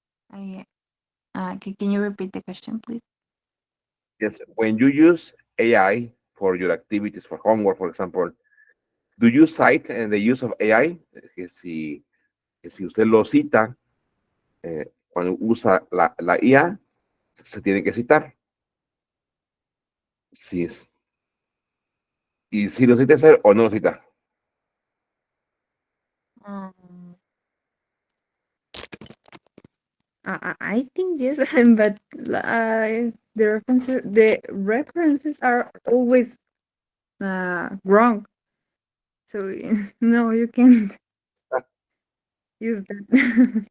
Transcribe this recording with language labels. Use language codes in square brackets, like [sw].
[en] I can you repeat the question, please? Yes. When you use AI for your activities, for homework, for example, do you cite the use of AI? [es] Que si usted lo cita, cuando usa la IA, se tiene que citar. Si es, y si lo cita hacer o no lo cita. [en] Um, I think yes, but the references are always wrong. So no, you can't use that.